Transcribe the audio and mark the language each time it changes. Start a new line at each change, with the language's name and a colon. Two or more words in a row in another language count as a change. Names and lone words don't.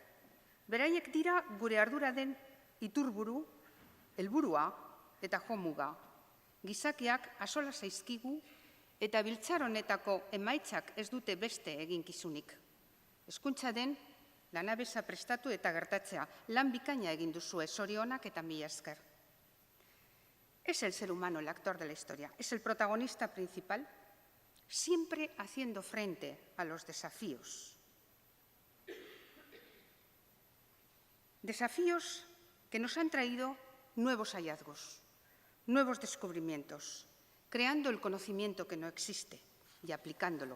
Basque: Beraiek dira gure ardura den iturburu, helburua eta jomuga. Gizakiak axola zaizkigu eta biltzar honetako emaitzak ez dute beste eginkizunik. Hezkuntza den lanabesa prestatu eta gertatzea, lan bikaina egin duzue, zorionak eta mila esker.
Spanish: Es el ser humano el actor de la historia, es el protagonista principal, siempre haciendo frente a los desafíos. Desafíos que nos han traído nuevos hallazgos, nuevos descubrimientos, creando el conocimiento que no existe y aplicándolo.